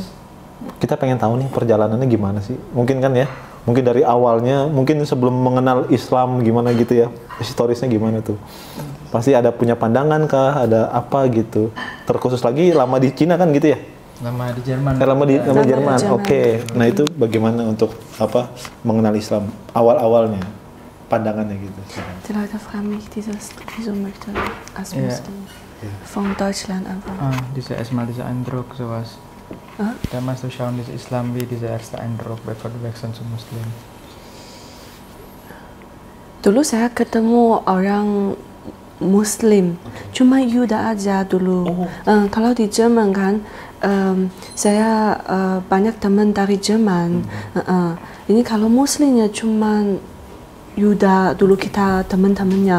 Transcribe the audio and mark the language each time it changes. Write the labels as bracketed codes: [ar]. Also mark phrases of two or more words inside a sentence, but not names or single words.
[id] kita pengen tahu nih perjalanannya gimana sih? Mungkin kan ya, mungkin dari awalnya, mungkin sebelum mengenal Islam gimana gitu ya, historisnya gimana tuh? Pasti ada punya pandangan kah? Ada apa gitu? Terkhusus lagi lama di Cina kan gitu ya? Lama di Jerman. Lama di Jerman. Oke. Nah itu bagaimana untuk mengenal Islam awal-awalnya, pandangannya gitu? [de] Die Leute fragen mich, wieso möchte als Muslim von Deutschland einfach. Dieser Eindruck, sowas. Damals zu schauen, dieser Islam wie dieser erste Eindruck, bevor du wechseln zum Muslim. [id] Dulu saya ketemu orang Muslim, cuma Yuda aja dulu. Kalau di Jerman kan, saya banyak teman dari Jerman. Ini kalau Muslimnya cuma Yuda dulu kita teman-temannya.